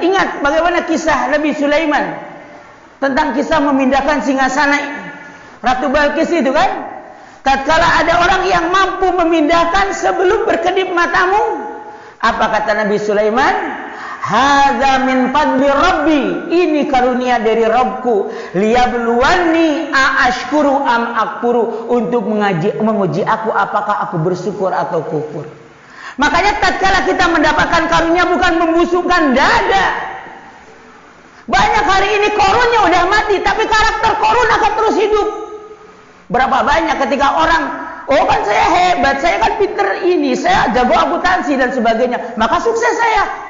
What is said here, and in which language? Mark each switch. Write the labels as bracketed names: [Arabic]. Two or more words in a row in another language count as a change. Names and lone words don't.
[Indonesian] Ingat bagaimana kisah Nabi Sulaiman tentang kisah memindahkan singgasana Ratu Balkis itu kan? Tatkala ada orang yang mampu memindahkan sebelum berkedip matamu, apa kata Nabi Sulaiman? [Arabic] هذا من فضل ربي, [Indonesian] ini karunia dari Rabbku, [Arabic] ليبلوني أأشكر أم أكفر, [Indonesian] untuk menguji aku apakah aku bersyukur atau kufur. Makanya tatkala kita mendapatkan karunia bukan membusukkan dada. Banyak hari ini korunnya udah mati, tapi karakter korun akan terus hidup. Berapa banyak ketika orang, oh kan saya hebat, saya kan pinter ini, saya jago akuntansi dan sebagainya, maka sukses saya.